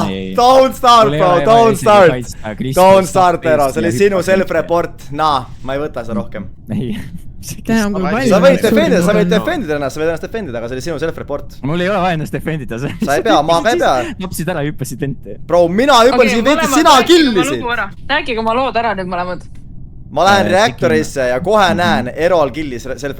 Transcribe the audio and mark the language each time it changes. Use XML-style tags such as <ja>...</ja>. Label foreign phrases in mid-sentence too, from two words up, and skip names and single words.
<en>Don't start, bro, don't start,</en> <et>Erol, see oli sinu self-report, nah, ma ei võta seda rohkem. Ei. täna kui palju. Sa võid defendida ennast, aga see oli sinu self-report. Mul ei ole vaja ennast defendida. Sa ei pea, ma ei pea. Napsid ära, hüppasid venti. Bro, mina hüppasin venti, sina killisid. Rääkige oma lood ära nüüd mõlemad. Ma lähen reaktorisse ja kohe näen, Erol killis self-report.</et>